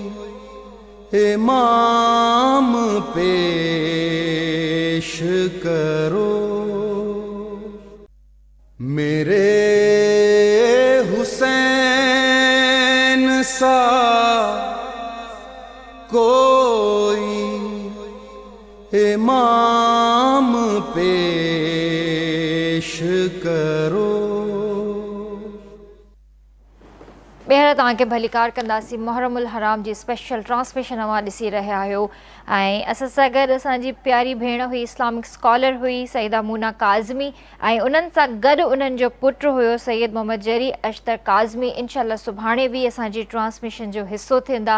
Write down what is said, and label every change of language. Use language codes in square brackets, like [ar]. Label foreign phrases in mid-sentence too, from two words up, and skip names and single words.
[ur] امام پیش کرو، میرے حسین سا کوئی امام پیش کرو. [sd] بہر तव्हांखे भली कार कंदासीं. मुहर्रम उल हराम जी [en] special transmission [sd] अवां ॾिसी रहिया आहियो. ऐं असां सां गॾु असांजी प्यारी भेण हुई, [en] Islamic scholar [sd] हुई सईदा मूना काज़मी, ऐं उन्हनि सां गॾु उन्हनि जो पुटु हुयो सैयद मोहम्मद जरी अश्तर काज़मी. इनशाअल्लाह सुभाणे बि असांजी ट्रांसमिशन जो हिसो थींदा.